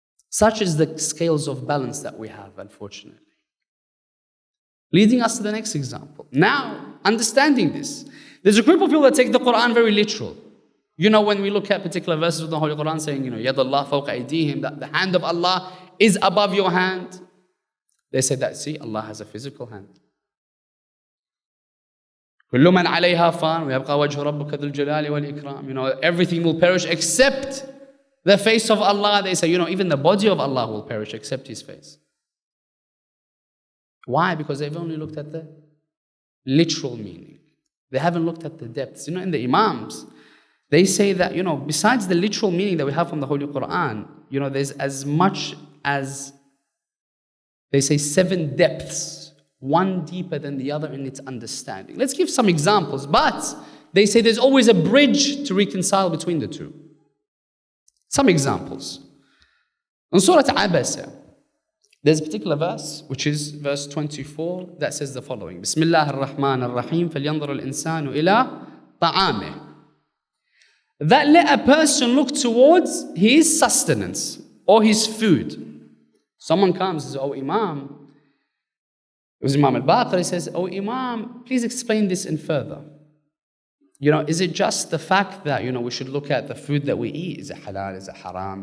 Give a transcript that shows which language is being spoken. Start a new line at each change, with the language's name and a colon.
English: Such is the scales of balance that we have, unfortunately. Leading us to the next example. Now, understanding this, there's a group of people that take the Quran very literal. When we look at particular verses of the Holy Quran saying,
Arabic: Yad Allah fawqa aydihim,
English: that the hand of Allah is above your hand. They say that, see, Allah has a physical hand.
Arabic: كل من عليها فان ويبقى وجه ربك ذو الجلال والإكرام.
English: Everything will perish except the face of Allah. They say, even the body of Allah will perish except His face. Why? Because they've only looked at the literal meaning. They haven't looked at the depths. In the Imams, they say that, besides the literal meaning that we have from the Holy Quran, there's as much as, they say, 7 depths, one deeper than the other in its understanding. Let's give some examples, but they say there's always a bridge to reconcile between the 2. Some examples. In Surah Abasa, there's a particular verse, which is verse 24, that says the following.
Arabic: Bismillah ar-Rahman ar-Rahim, فَلْيَنْظُرُ الْإِنسَانُ إِلَىٰ طَعَامِهِ.
English: That let a person look towards his sustenance or his food. Someone comes and says, oh Imam, it was Imam al-Baqir, he says, oh Imam, please explain this in further. is it just the fact that, we should look at the food that we eat? Is it halal? Is it haram?